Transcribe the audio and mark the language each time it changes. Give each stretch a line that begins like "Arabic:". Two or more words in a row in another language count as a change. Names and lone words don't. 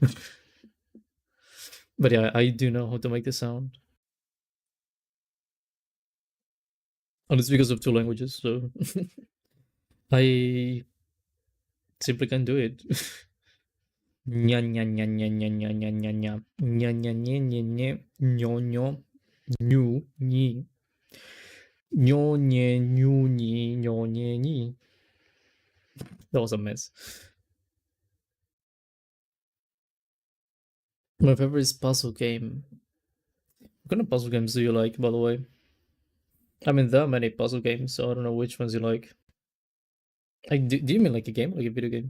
English: But yeah, I do know how to make the sound, and it's because of two languages. So I Simply can't do it. Nya nya nya nya nya nya nya nya nya nya nya nya nya nya nyo nyo nyu ni nyo nye nyu ni nyo nye ni. That was a mess. My favorite is puzzle game. What kind of puzzle games do you like, by the way? I mean, there are many puzzle games, so I don't know which ones you like. Like, do you mean like a game, like a video game?